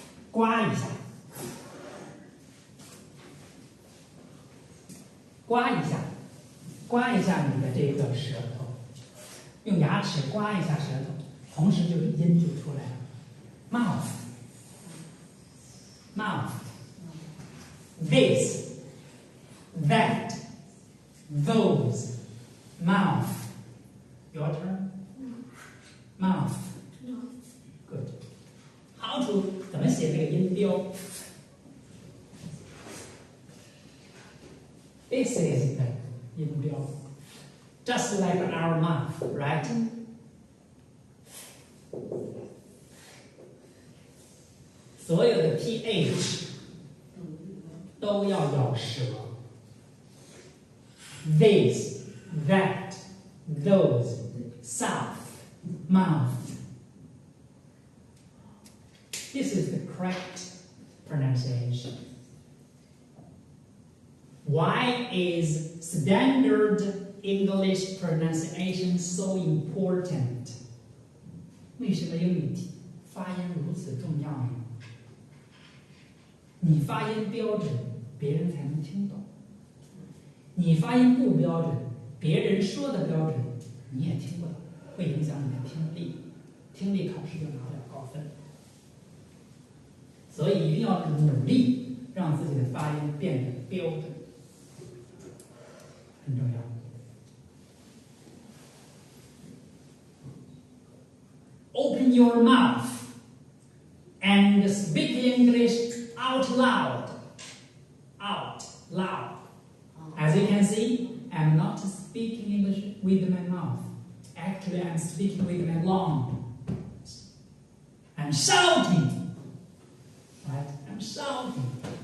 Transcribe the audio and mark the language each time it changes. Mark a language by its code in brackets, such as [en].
[zh] 刮一下，刮一下，刮一下你的这个舌头，用牙齿刮一下舌头，同时就是音就出来了。 [en] Mouth, mouth, this, that, those, mouth. Your turn. Mouth. Good. How to [zh] 怎么写这个音标 [en] ？This is the 音标，just like our mouth, right? [zh] 所有的 ph 都要咬舌。 [en] This, that, those, south, mouth. This is the correct pronunciation. Why is standard English pronunciation so important? [zh] 为什么英语发音如此重要呢？你发音标准，别人才能听懂；你发音不标准，别人说的标准你也听不懂，会影响你的听力。听力考试就拿不了高分。所以一定要努力让自己的发音变得标准，很重要。 [en] Open your mouth and speak English out loud. Out loud. As you can see, I'm not speaking English with my mouth. Actually, I'm speaking with my lung. I'm shouting. Right? I'm shouting.